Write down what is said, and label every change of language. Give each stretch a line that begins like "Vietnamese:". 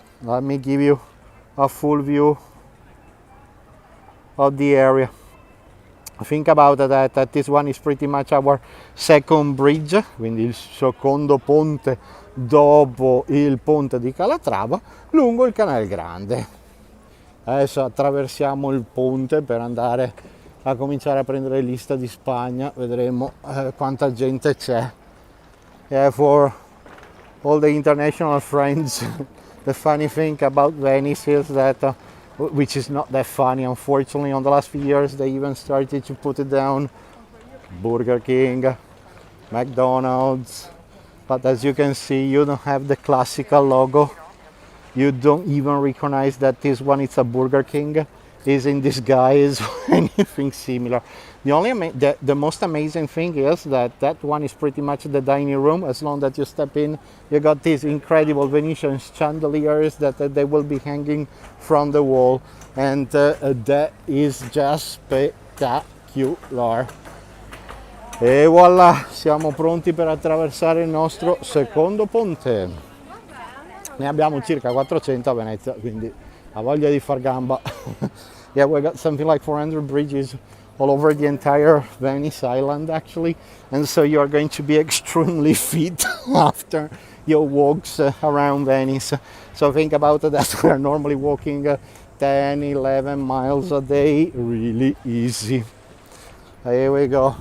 English: Let me give you a full view of the area. Think about that this one is pretty much our second bridge,
Italian: quindi il secondo ponte dopo il ponte di Calatrava lungo il Canale Grande. Adesso attraversiamo il ponte per andare a cominciare a prendere lista di Spagna, vedremo quanta gente c'è.
English: Yeah, for all the international friends, the funny thing about Venice is that which is not that funny, unfortunately. On the last few years they even started to put it down, Burger King, McDonald's, but as you can see, you don't have the classical logo. You don't even recognize that this one is a Burger King, is in disguise or anything similar. The most amazing thing is that one is pretty much the dining room. As long as you step in, you got these incredible Venetian chandeliers that they will be hanging from the wall, and that is just spectacular.
Italian: E voilà, siamo pronti per attraversare il nostro secondo ponte. Ne abbiamo circa 400 a Venezia, quindi ha voglia di far gamba.
English: Yeah, we got something like 400 bridges all over the entire Venice island, actually, and so you are going to be extremely fit after your walks around Venice. So think about that. We are normally walking 10, 11 miles a day, really easy. Here we go.